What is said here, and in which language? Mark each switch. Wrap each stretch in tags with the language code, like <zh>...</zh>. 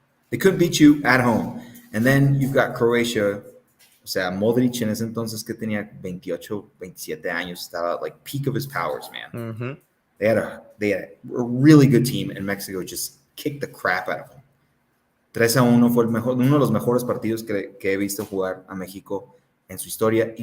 <en>They couldn't beat you at home. And then you've got Croatia.</en> <es>O sea, Modric en ese entonces que tenía 28, 27 años, estaba</es> <en>like peak of his powers, man. Mm-hmm. They had a really good team, and Mexico just kicked the crap out of them.</en> <es>3-1 fue uno de los mejores partidos que he visto jugar a México en su historia.</es>